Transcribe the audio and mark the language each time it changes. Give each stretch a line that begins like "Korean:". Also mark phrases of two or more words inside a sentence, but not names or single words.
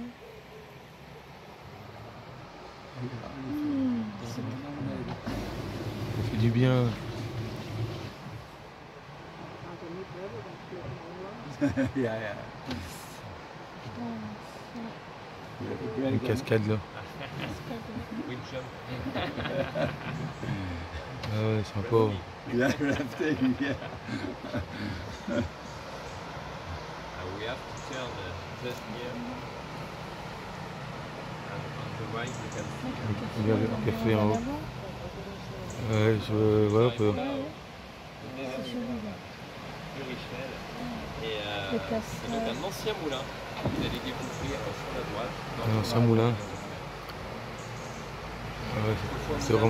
French: Ça fait du bien.
Dutch: Ja, ja.
French: Une cascade là. Windjump. Ah ouais, sympa.
Dutch: Ja, blijft tegen, ja.
English: We have to turn just here. And on the right you can see.
French: Regarde le café en haut. Ouais, ouais, un peu. Et donc un ancien moulin que vous allez découvrir sur la droite. Un ancien moulin. Ah ouais, c'est vraiment...